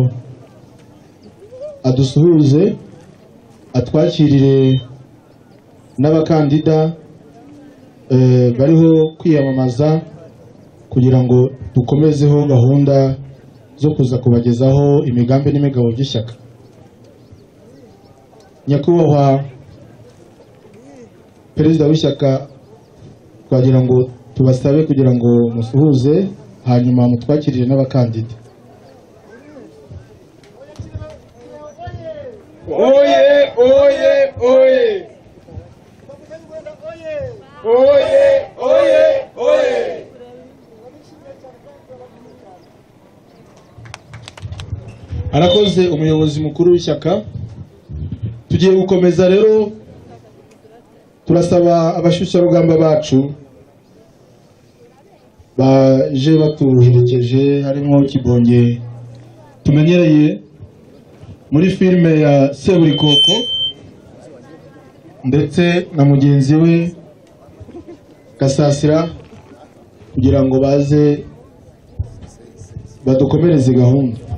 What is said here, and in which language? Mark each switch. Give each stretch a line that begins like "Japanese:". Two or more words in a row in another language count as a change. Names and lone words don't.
Kinyarwanda: adusuhuze atwakirire n'abakandida bariho kwiyamamaza kugira ngo dukomezeho gahunda zo kuza kubagezaho imigambi n'imigabo by'ishyaka. Nyakubahwa Perezida w'ishyaka, twagira ngo tubasabe kugira ngo musuhuze hanyuma mutwakirire n'abakandida. Oye, oye, oye. Oye, oye, oye. Arakoze umuyobozi mukuru w'ishyaka. Tugiye gukomeza rero, turasaba abashyushyarugamba bacu baje batuherekeje, harimo Kibonge tumenyereye muri filime ya Seburikoko ndetse na mugenzi we Gasasira, kugira ngo baze badukomereze gahunda.